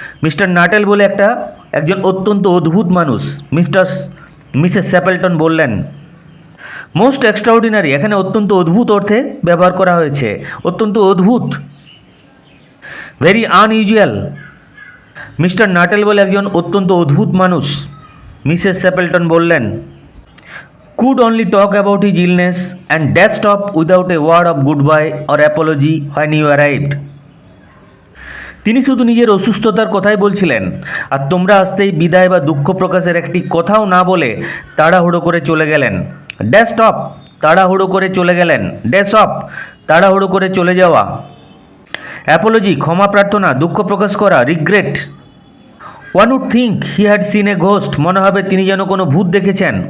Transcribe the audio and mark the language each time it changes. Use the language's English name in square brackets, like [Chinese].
[Bangla] Mister নাটেল বলে একজন অত্যন্ত অদ্ভুত মানুষ, মিসেস স্যাপেলটন বললেন। [English] most extraordinary [Bangla] এখানে অত্যন্ত অদ্ভুত অর্থে ব্যবহার করা হয়েছে, অত্যন্ত অদ্ভুত, [English] Very unusual. [Bangla] মিস্টার নাটেল বলে একজন অত্যন্ত অদ্ভুত মানুষ, মিসেস স্যাপেলটন বললেন। [English] Could only talk about his illness and dashed off without a word of goodbye or apology when you arrived. [Bangla] তিনি শুধু নিজের অসুস্থতার কথাই বলছিলেন, আর তোমরা আসতেই বিদায় বা দুঃখ প্রকাশের একটি কথাও না বলে তাড়াহুড়ো করে চলে গেলেন। [English] dashed off, [Bangla] তাড়াহুড়ো করে চলে গেলেন। [English] dash off, [Bangla] তাড়াহুড়ো করে চলে যাওয়া। অ্যাপোলজি, ক্ষমা প্রার্থনা, দুঃখ প্রকাশ করা, regret. [English] one would think he had seen a ghost, [Bangla] মনে হবে তিনি যেন কোনো ভূত দেখেছেন।